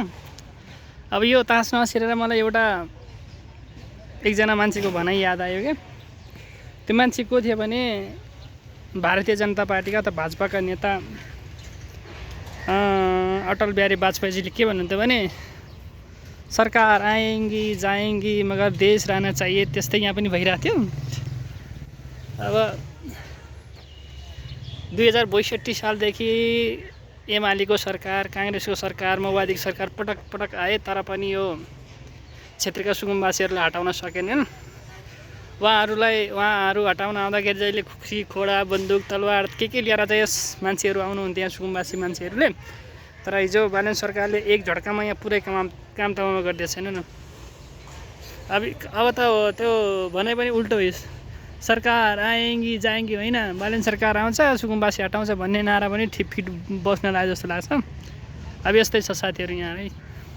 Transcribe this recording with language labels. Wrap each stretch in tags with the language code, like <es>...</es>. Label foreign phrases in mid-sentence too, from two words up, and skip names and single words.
<ne>अब यो तहस नहस हेरेर मलाई एकजना मान्छेको भनाइ याद आयो क्या। त्यो मान्छे को थियो भने भारतीय जनता पार्टीका अथवा भाजपाका नेता अटल बिहारी वाजपेयीजीले के भन्नुहुन्थ्यो भने</ne> <hi>सरकार आएंगी जाएंगी मगर देश रहना चाहिए।</hi> <ne>त्यस्तै यहाँ पनि भइरहेको थियो। अब 2062 सालदेखि एमालेको सरकार, काङ्ग्रेसको सरकार, माओवादीको सरकार पटक पटक आए, तर पनि यो क्षेत्रका सुकुम्बासीहरूलाई हटाउन सकेनन्। उहाँहरू हटाउन आउँदाखेरि जहिले खुसी खोडा बन्दुक तलवार के लिएर चाहिँ यस मान्छेहरू आउनुहुन्थ्यो यहाँ सुकुम्बासी मान्छेहरूले। तर हिजो बालेन सरकारले एक झड्कामा यहाँ पुरै काम तमाम गरिदिएको छैन। अब त त्यो भने पनि उल्टो हो।</ne> <hi>सरकार आएंगी जाएंगी</hi> <ne>होइन, बालेन सरकार आउँछ सुकुम्बासी हटाउँछ भन्ने नारा पनि फिट बस्न लाग्यो जस्तो लाग्छ। अब यस्तै छ साथीहरू यहाँ है।</ne>